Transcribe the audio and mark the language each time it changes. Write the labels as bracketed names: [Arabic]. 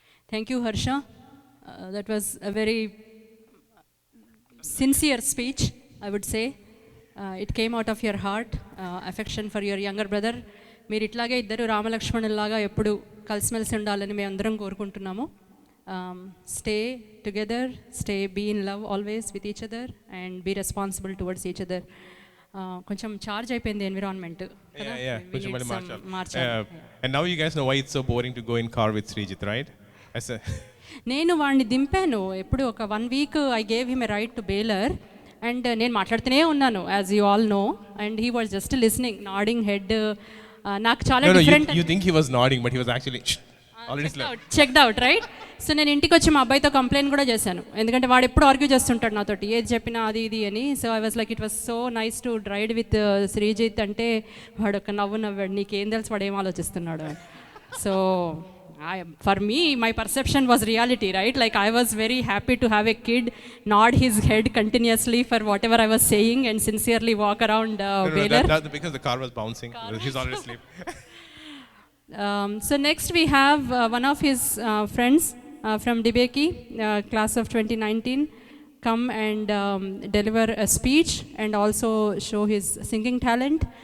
[English] Thank you, Harsha. That was a very sincere speech, I would say. It came out of your heart, affection for your younger brother. [Telugu] మీరు ఇట్లాగే ఇద్దరు రామలక్ష్మణుల్లాగా ఎప్పుడు కలిసిమెలిసి ఉండాలని మేము అందరం కోరుకుంటున్నాము. [English] Stay together, be in love always with each other, and be responsible towards each other. [Telugu] కొంచెం చార్జ్ అయిపోయింది ఎన్విరాన్మెంట్. కొంచెం మళ్ళీ మార్చాలి. [English] And now you guys know why it's so boring to go in car with Srijith, right? [Telugu] నేను వాడిని దింపాను ఎప్పుడు ఒక 1 week. [English] I gave him a right to bailer, and [Telugu] నేను మాట్లాడుతూనే ఉన్నాను, [English] As you all know, and he was just listening, nodding head. [Telugu] నాకు చాలా different. [English] You think he was nodding, but he was actually already checked out, right? [Telugu] So నేను ఇంటికి వచ్చి మా అబ్బాయితో కంప్లైంట్ కూడా చేశాను, ఎందుకంటే వాడు ఎప్పుడు ఆర్గ్యూ చేస్తుంటాడు నాతోటి, ఏది చెప్పినా అది ఇది అని. [English] so I was like, it was so nice to ride with Sreejith [Telugu] అంటే వాడు ఒక నవ్వాడు, నీకేం తెలుసు వాడు ఏం ఆలోచిస్తున్నాడు. [English] So for me, my perception was reality, right? Like I was very happy to have a kid nod his head continuously for whatever I was saying and sincerely walk around Baylor. That's because the car was bouncing. He's already asleep. So next we have one of his friends from Dibeki, class of 2019, come and deliver a speech and also show his singing talent.